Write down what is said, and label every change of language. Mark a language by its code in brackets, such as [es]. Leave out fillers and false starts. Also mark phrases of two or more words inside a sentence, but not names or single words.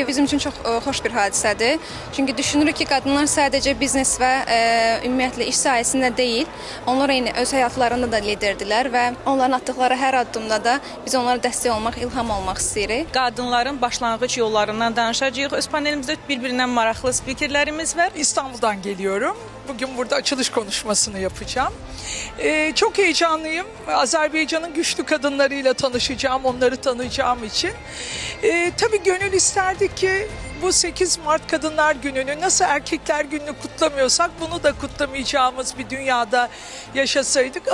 [az] Bizim üçün çox xoş bir hadisədir. Çünki düşünürük ki, qadınlar sadəcə biznes və ümumiyyətlə iş sahəsində deyil, onlar eyni öz həyatlarında da liderdirlər və onların atdıqları hər addımda da biz onlara dəstək olmaq, ilham olmaq istəyirik. Qadınların başlanğıc yollarından danışacağıq. Öz panelimizdə birbirindən maraqlı spikerlərimiz var. [tr] İstanbul'dan geliyorum. Bugün burada açılış konuşmasını yapacağım. Çok heyecanlıyım. Azerbaycan'ın güçlü kadınlarıyla tanışacağım, onları tanıyacağım için. Tabii gönül isterdi ki bu 8 Mart Kadınlar Günü'nü nasıl Erkekler Günü'nü kutlamıyorsak bunu da kutlamayacağımız bir dünyada yaşasaydık.